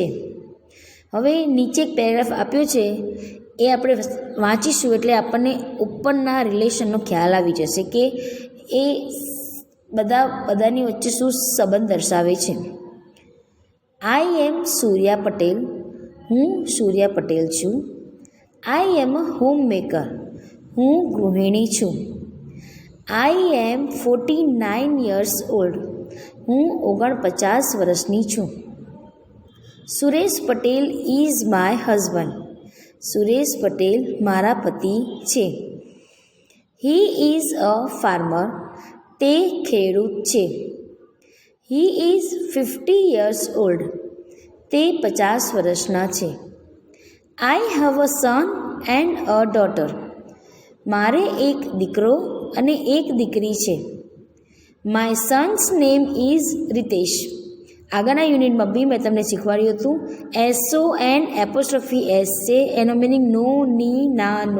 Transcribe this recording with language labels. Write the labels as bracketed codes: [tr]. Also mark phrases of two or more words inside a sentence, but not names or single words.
[gu] હવે નીચે એક પેરેગ્રાફ આપ્યો છે, એ આપણે વાંચીશું એટલે આપણને ઉપરના રિલેશનનો ખ્યાલ આવી જશે કે એ બધાની વચ્ચે શું સંબંધ દર્શાવે છે. [en] I am Surya Patel, [gu] હું સૂર્યા પટેલ છું. [en] I am a home maker, [gu] હું ગૃહિણી છું. [en] I am 49 years old, [gu] હું 49 વર્ષની છું. [en] Suresh Patel is my husband, [gu] સુરેશ પટેલ મારા પતિ છે. [en] He is a farmer, [gu] તે ખેડૂત છે. [en] હી ઇઝ 50 years old, [gu] તે 50 વર્ષના છે. [en] I have a son and a daughter, [gu] મારે એક દીકરો અને એક દીકરી છે. [en] My son's name is Ritesh. [gu] આગળના યુનિટમાં બી મેં તમને શીખવાડ્યું હતું, SON_S છે, એનો મિનિંગ નો, ની, ના, નો.